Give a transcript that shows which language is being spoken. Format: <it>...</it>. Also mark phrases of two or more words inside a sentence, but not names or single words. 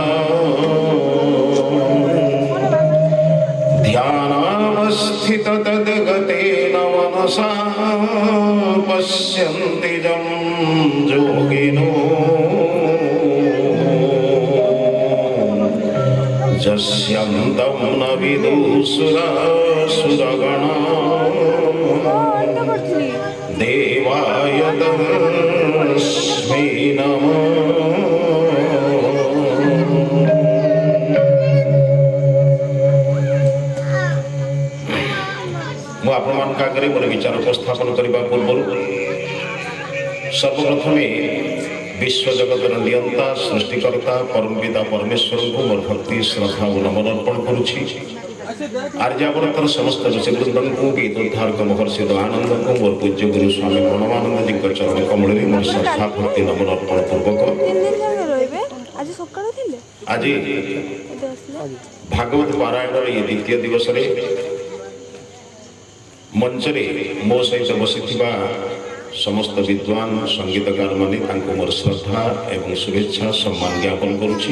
<sa>ध्यानावस्थित तद्गतेन मनसा पश्यन्ति जं योगिनो यस्यन्तं न विदुषुरासुरगणा देवाय तस्मै नमः।</sa> <or>ମୁଁ ଆପଣମାନଙ୍କ ଆଗରେ ମୋର ବିଚାର ଉପସ୍ଥାପନ କରିବା ପୂର୍ବରୁ ସର୍ବପ୍ରଥମେ ବିଶ୍ୱ ଜଗତର ନିୟନ୍ତା ସୃଷ୍ଟିକର୍ତ୍ତା ପରମ ପିତା ପରମେଶ୍ୱର କୁ ମୋର ଭକ୍ତି ଶ୍ରଦ୍ଧା ଓ ନମନ ଅର୍ପଣ କରୁଛି। ଆର୍ଯ୍ୟାବର୍ତ୍ତର ସମସ୍ତ ଋଷିବୃନ୍ଦଙ୍କ କୁ ଗୀତୋଦ୍ଧାରକ ମହର୍ଷି ଦୟାନନ୍ଦ କୁ ମୋର ପୂଜ୍ୟ ଗୁରୁ ସ୍ୱାମୀ ପ୍ରଣବାନନ୍ଦ ଜୀ ଚରଣ କମଳ ମୋର ଶ୍ରଦ୍ଧା ଭକ୍ତି ନମନ ଅର୍ପଣ ପୂର୍ବକ ଆଜି ଭାଗବତ ପାରାୟଣ ଏ ଦ୍ୱିତୀୟ ଦିବସ ମଞ୍ଚରେ ମୋ ସହିତ ବସି ସମସ୍ତ ବିଦ୍ୱାନ ସଙ୍ଗୀତକାର ମାନେ ମୋର ଶ୍ରଦ୍ଧା ଏବଂ ଶୁଭେଚ୍ଛା ସମ୍ମାନ ଜ୍ଞାପନ କରୁଛି।</or>